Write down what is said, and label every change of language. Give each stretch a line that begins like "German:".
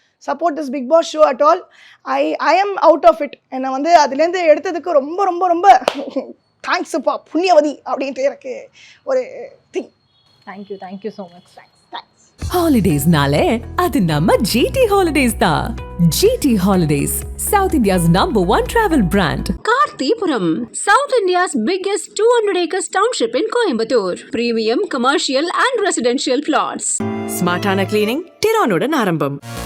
English: Support this Bigg Boss show at all. I am out of it.
Tamil: என்னை வந்து அதுலேருந்து எடுத்ததுக்கு ரொம்ப ரொம்ப ரொம்ப தேங்க்ஸுப்பா புண்ணியவதி அப்படின்ட்டு எனக்கு ஒரு thing.
English: Thank you so much. Thanks.
Tamil: Holidays-nale, அது நம்ம GT Holidays தான்.
English: GT Holidays, South India's #1 travel brand. Karthipuram, South India's biggest 200 acres township in Coimbatore. Premium, commercial and residential plots.
Tamil: ஸ்மார்ட்டான cleaning டிரானுடன் ஆரம்பம்.